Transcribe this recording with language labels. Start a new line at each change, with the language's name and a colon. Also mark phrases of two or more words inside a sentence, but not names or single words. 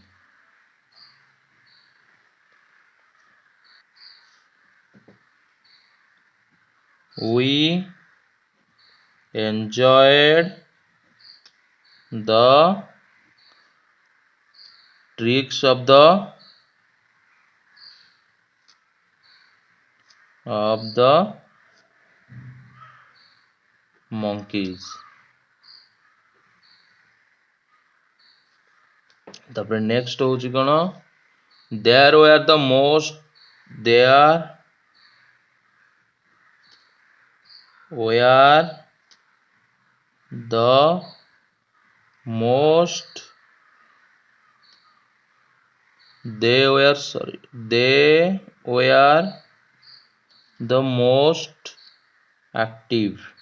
English: We enjoyed the tricks of the monkeys।
Odia: ତାପରେ ନେକ୍ସଟ ହେଉଛି କ'ଣ
English: there were the most they were the most active